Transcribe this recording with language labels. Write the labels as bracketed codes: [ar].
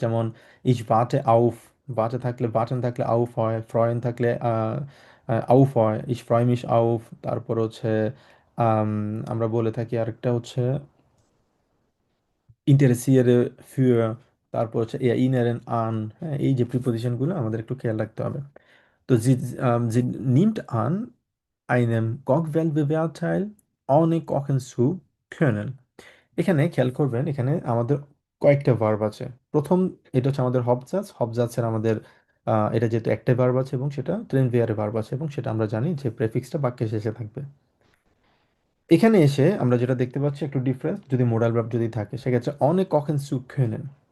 [bn] যেমন ইচ বাটে আউফ, বাটে থাকলে বাটন থাকলে আউফ হয়, ফ্রয়েন থাকলে আউফ হয়, ইচ ফ্রয় মিশ আউফ। তারপর হচ্ছে আম, আমরা বলে থাকি আরেকটা হচ্ছে interessiere für, তারপর হচ্ছে erinnern an, হ্যাঁ, এই যে প্রিপোজিশনগুলো আমাদের একটু খেয়াল রাখতে হবে। [de] তো sie nimmt an einem Kochwettbewerb teil, ohne kochen zu können. [bn] এখানে খেয়াল করবেন, এখানে আমাদের কয়েকটা ভার্ব আছে। প্রথম, এটা হচ্ছে আমাদের হবজাস, হবজাসের আমাদের এটা যেহেতু একটা ভার্ব আছে এবং সেটা ট্রেন ভেয়ারে ভার্ব আছে, এবং সেটা আমরা জানি যে প্রেফিক্সটা বাক্যের শেষে থাকবে। এখানে এসে আমরা যেটা দেখতে পাচ্ছি একটু ডিফারেন্স, যদি মোডাল ভার্ব যদি থাকে সেক্ষেত্রে অনেক কখন সু können।